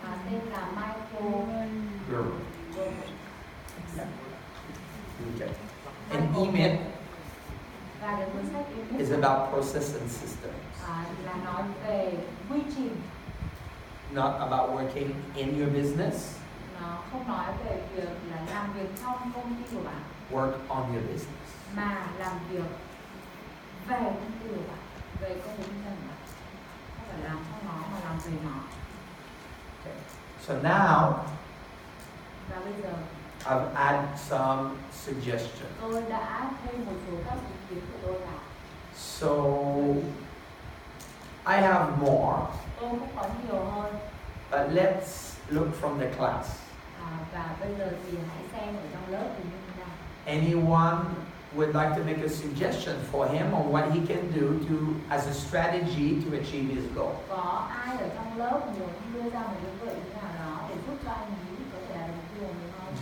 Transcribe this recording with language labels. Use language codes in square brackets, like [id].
[vi] tên là Michael Gerber. Gerber. [en] Okay. And Emit [vi] Và cái cuốn sách yêu [en] is [vi] thích [en] about process and systems, [vi] là nói về quy trình, [en] not about working in your business, [vi] nó không nói về việc là làm việc trong công ty của bạn, [en] work on your business. [vi] mà làm việc về công ty của bạn, về công việc kinh doanh của bạn. Không phải làm cho nó mà làm về nó. [en] Okay. So now [vi] Và bây giờ [en] I've added some suggestions. [vi] tôi đã thêm một số các ý kiến của tôi vào. [en] So I have more, [vi] Tôi cũng có nhiều hơn. [en] but let's look from the class. [vi] Và bây giờ thì hãy xem ở trong lớp thì như thế nào. [en] Anyone would like to make a suggestion for him on what he can do to as a strategy to achieve his goal? [vi] Có ai ở trong lớp muốn đưa ra một cái gợi ý nào đó để giúp cho anh ấy có thể đạt được mục tiêu của mình không?